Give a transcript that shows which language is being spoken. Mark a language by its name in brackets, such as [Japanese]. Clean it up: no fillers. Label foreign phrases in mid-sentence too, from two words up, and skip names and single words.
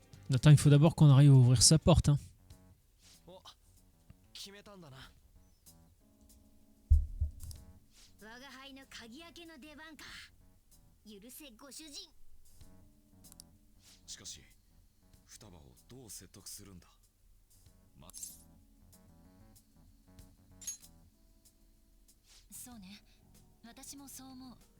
[French] Attends, il faut d'abord qu'on arrive à ouvrir sa porte. Hein. [Japanese] お、決めたんだな。我が輩の鍵開けの出番か。許せご主人。しかし双葉をどう説得するんだ。そうね、私もそう思う。